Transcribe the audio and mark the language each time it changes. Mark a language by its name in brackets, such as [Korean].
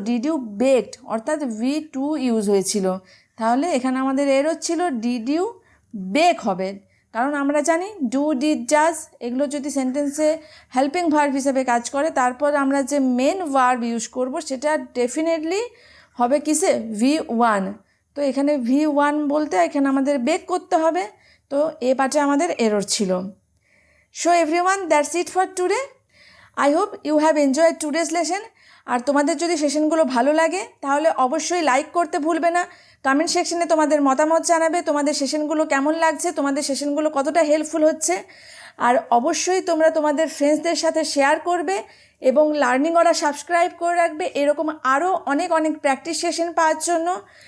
[English] did you baked, [Bangla] অর্থাৎ V2 use হয়েছিল। তাহলে এখানে আমাদের এরর ছিল ডিড ইউ বেক হবে, কারণ আমরা জানি ডু, ডিড, ডাজ এগুলো যদি সেন্টেন্সে হেল্পিং ভার্ব হিসেবে কাজ করে, তারপর আমরা যে মেন ভার্ব ইউজ করব সেটা ডেফিনেটলি হবে কিসে? V1। তো এখানে V1 বলতে এখানে আমাদের বেক করতে হবে। তো এ পার্টে আমাদের এরর ছিল। [English] So everyone, that's it for today. I hope you have enjoyed today's lesson. [Bangla] আর তোমাদের যদি সেশনগুলো ভালো লাগে তাহলে অবশ্যই লাইক করতে ভুলবে না। কমেন্ট সেকশনে তোমাদের মতামত জানাবে, তোমাদের সেশনগুলো কেমন লাগছে, তোমাদের সেশনগুলো কতটা হেল্পফুল হচ্ছে। আর অবশ্যই তোমরা তোমাদের ফ্রেন্ডসদের সাথে শেয়ার করবে এবং লার্নিং ওরা সাবস্ক্রাইব করে রাখবে এরকম আরও অনেক অনেক প্র্যাকটিস সেশন পাওয়ার জন্য।